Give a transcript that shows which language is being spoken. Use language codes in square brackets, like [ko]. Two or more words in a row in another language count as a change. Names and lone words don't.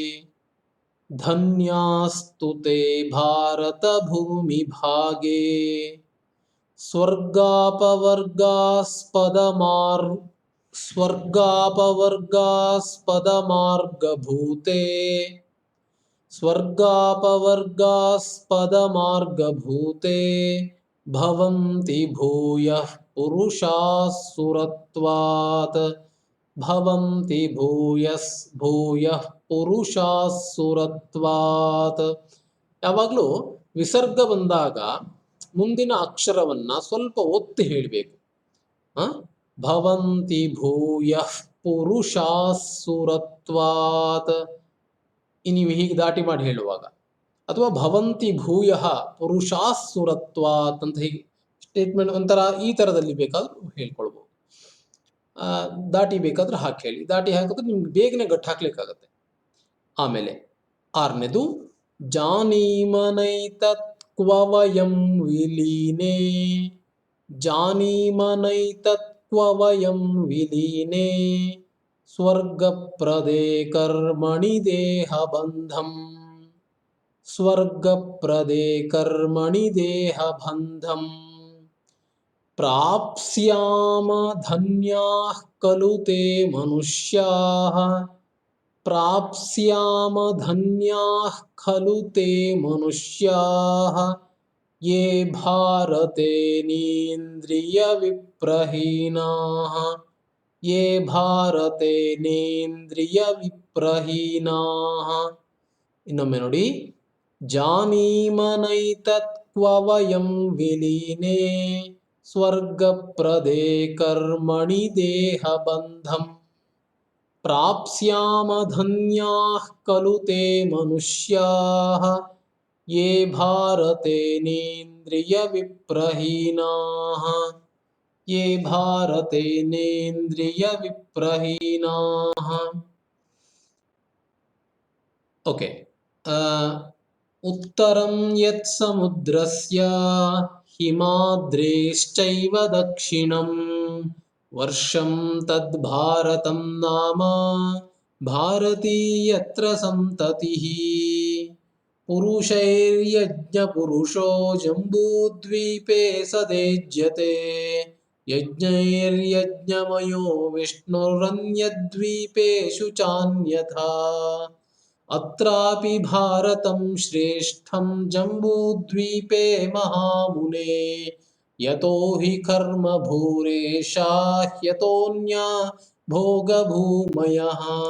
[sa] ಧನ್ಯಾಸ್ತು ತೇ ಭಾರತ ಭೂಮಿ ಭಾಗೆ ಸ್ವರ್ಗಾಪವರ್ಗಾಸ್ಪದಮಾರ್ ಸ್ವರ್ಗಾಪವರ್ಗಾಸ್ಪದಮಾರ್ಗಭೂತೆ, ಸ್ವರ್ಗಾಪವರ್ಗಾಸ್ಪದಮಾರ್ಗಭೂತೆ ಭವಂತಿ ಭೂಯಃ ಪುರುಷಾಃ ಸುರತ್ವಾತ್, ಭವಂತಿ ಭೂಯಃ ಪುರುಷಾಃ ಸುರತ್ವಾತ್. [kn] ಯಾವಾಗಲೂ ವಿಸರ್ಗ ಬಂದಾಗ ಮುಂದಿನ ಅಕ್ಷರವನ್ನ ಸ್ವಲ್ಪ ಒತ್ತಿ ಹೇಳಬೇಕು. [sa] ಭವಂತಿ ಭೂಯಃ ಪುರುಷಾಃ ಸುರತ್ವಾತ್, [kn] ನೀವು ಹೀಗೆ ದಾಟಿ ಮಾಡಿ ಹೇಳುವಾಗ, ಅಥವಾ [sa] ಭವಂತಿ ಭೂಯಃ ಪುರುಷಾಃ ಸುರತ್ವಾತ್ [kn] ಅಂತ ಹೀಗೆ ಸ್ಟೇಟ್ಮೆಂಟ್ ಒಂಥರ ಈ ಥರದಲ್ಲಿ ಬೇಕಾದ್ರೂ ಹೇಳ್ಕೊಳ್ಬೋದು. ದಾಟಿ ಬೇಕಾದ್ರೆ ಹಾಕಿ ಹೇಳಿ, ದಾಟಿ ಹಾಕಿದ್ರೆ ನಿಮ್ಗೆ ಬೇಗನೆ ಗಟ್ಟು ಹಾಕ್ಲಿಕ್ಕಾಗತ್ತೆ. ಆಮೇಲೆ 6ನೇದು, [sa] ಜಾನೀಮನೈತತ್ ಕ್ವ ವಯಂ ವಿಲೀನೆ, ಜಾನೀಮನೈತತ್ ಕ್ವ ವಯಂ ವಿಲೀನೆ ಸ್ವರ್ಗಪ್ರದೇ ಕರ್ಮಣಿ ದೇಹಬಂಧಂ, ಸ್ವರ್ಗಪ್ರದೇ ಕರ್ಮಣಿ ದೇಹಬಂಧಂ ಪ್ರಾಪ್ಸ್ಯಾಮ ಧನ್ಯಾಃ ಖಲು ತೇ ಮನುಷ್ಯಾಃ, ಪ್ರಾಪ್ಸ್ಯಾಮ ಧನ್ಯಾಃ ಖಲು ತೇ ಮನುಷ್ಯಾಃ ಯೇ ಭಾರತೇನೇಂದ್ರಿಯ ವಿಪ್ರಹೀನಾಃ, ಯೇ ಭಾರತೇನೇಂದ್ರಿಯ ವಿಪ್ರಹೀನಾಃ. [kn] ಇನ್ನೊಮ್ಮೆ ನೋಡಿ. [sa] ಜಾನೀಮನೈತತ್ ಕ್ವ ವಯಂ ವಿಲೀನೆ ಸ್ವರ್ಗಪ್ರದೇ ಕರ್ಮಣಿ ದೇಹಬಂಧಂ ಪ್ರಾಪ್ಸ್ಯಾಮ ಧನ್ಯಾಃ ಖಲು ತೇ ಮನುಷ್ಯಾಃ ಯೇ ಭಾರತೇನೇಂದ್ರಿಯ ವಿಪ್ರಹೀನಾಃ, ಯೇ ಭಾರತೇನೇಂದ್ರಿಯ ವಿಪ್ರಹೀನಾಃ. ಓಕೆ, ಉತ್ತರಂ ಯತ್ ಸಮುದ್ರಸ್ಯ ಹಿಮಾದ್ರೇಶ್ಚೈವ ದಕ್ಷಿಣಂ ವರ್ಷಂ ತದ್ ಭಾರತಂ ನಾಮ ಭಾರತೀ ಯತ್ರ ಸಂತತಿಃ ಪುರುಷೈರ್ಯಜ್ಞ ಪುರುಷೋ ಜಂಬೂದ್ವೀಪೇ ಸದೇಜ್ಯತೆ ಯಜ್ಞೈರ್ಯಜ್ಞಮಯೋ ವಿಷ್ಣುರನ್ಯದ್ವೀಪೇಷು ಚಾನ್ಯಥಾ ಅತ್ರಾಪಿ ಭಾರತಂ ಶ್ರೇಷ್ಠಂ ಜಂಬೂದ್ವೀಪೇ ಮಹಾಮುನೆ ಯತೋ ಹಿ ಕರ್ಮ ಭೂರೇಶಾ ಹ್ಯತೋನ್ಯಾ ಭೋಗಭೂಮಯಃ.